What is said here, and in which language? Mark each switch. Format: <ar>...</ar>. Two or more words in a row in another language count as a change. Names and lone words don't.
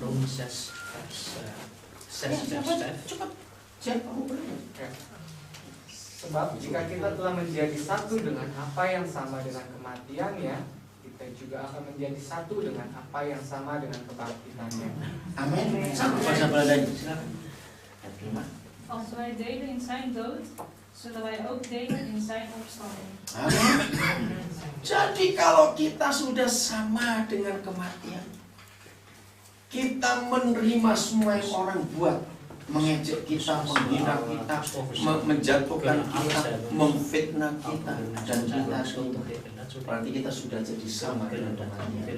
<id>Cepat. Siapa kamu boleh? Sebab jika kita telah menjadi satu dengan apa yang sama dengan kematiannya, kita juga akan menjadi satu dengan apa yang sama dengan kebangkitannya. Amin. Satu bahasa Belandanya. Silakan. Ayat 5.</id> <nl>Als wij delen in zijn dood, zullen wij ook delen in zijn opstanding.</nl> <id>Amin. Jadi kalau kita sudah sama dengan kematian, kita menerima semua yang orang buat, mengejek kita, menghina kita, menjatuhkan kita, memfitnah kita, dan kita berarti kita sudah jadi sama dengan kematian.</id>